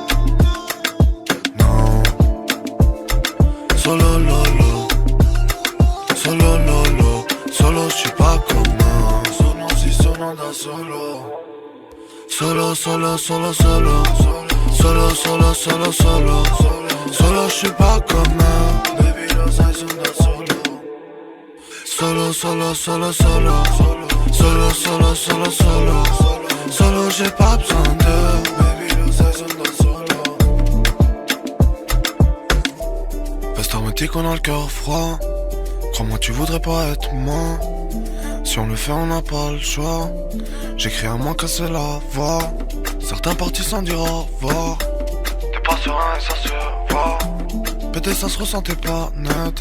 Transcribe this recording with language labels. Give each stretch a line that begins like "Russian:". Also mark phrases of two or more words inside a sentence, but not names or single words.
Italian: Non. Solo lolo, solo lolo, solo
French: j'suis pas commun.
Italian: Sono si sono da solo. Solo, solo, solo, solo. Solo, solo, solo, solo. Solo
French: j'suis pas commun.
Italian: Baby lo sai sono da solo. Solo, solo, solo, solo. Solo, solo, solo, solo. Solo
French: j'ai pas besoin de.
Italian: Baby lo sai sono da solo.
French: Pasteur me dit qu'on a le cœur froid. Crois-moi tu voudrais pas être moi. Si on le fait on n'a pas le choix. J'écris à moi casser la voix. Certains partis sans dire au revoir. T'es pas serein et ça se voit. Pété ça se ressentait pas net.